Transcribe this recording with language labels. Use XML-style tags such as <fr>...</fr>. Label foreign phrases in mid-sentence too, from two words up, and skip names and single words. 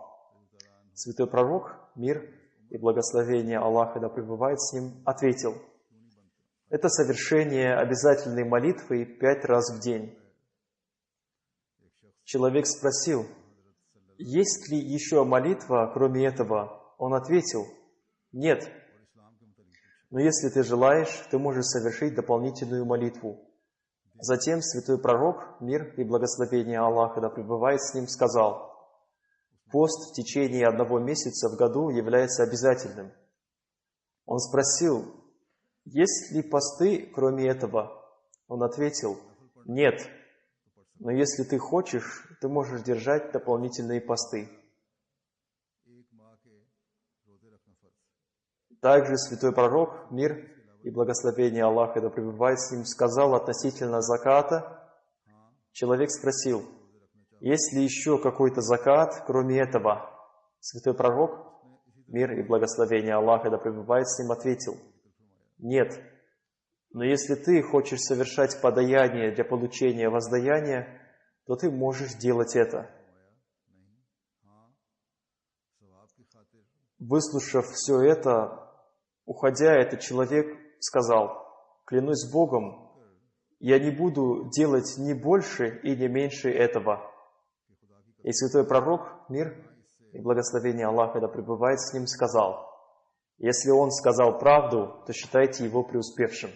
<ru>Святой пророк, мир и благословение Аллаха да пребывает с ним, ответил, это совершение обязательной молитвы 5 раз в день. Человек спросил, есть ли еще молитва, кроме этого? Он ответил, нет.</ru> <ur>और इस्लाम के मुतालिक पूछा,</ur> <ru>Но если ты желаешь, ты можешь совершить дополнительную молитву. Затем святой пророк, мир и благословение Аллаха да пребывает с ним, сказал, пост в течение 1 месяца в году является обязательным. Он спросил, есть ли посты, кроме этого? Он ответил, нет. Но если ты хочешь, ты можешь держать дополнительные посты.</ru> <ur>एक माह के रोजे रखना फर्ज।</ur> <ru>Также святой пророк, мир и благословение Аллаха да пребывает с ним, сказал относительно заката. Человек спросил, есть ли еще какой-то закат, кроме этого? Святой пророк, мир и благословение Аллаха да пребывает с ним, ответил, нет. Но если ты хочешь совершать подаяние для получения воздаяния, то ты можешь делать это.</ru> <ur>नहीं, हाँ, सवाब की खातिर</ur> <ru>Выслушав все это, уходя, этот человек сказал, клянусь Богом, я не буду делать ни больше и не меньше этого. И святой пророк, мир и благословение Аллаха да пребывает с ним, сказал, если он сказал правду, то считайте его преуспевшим.</ru>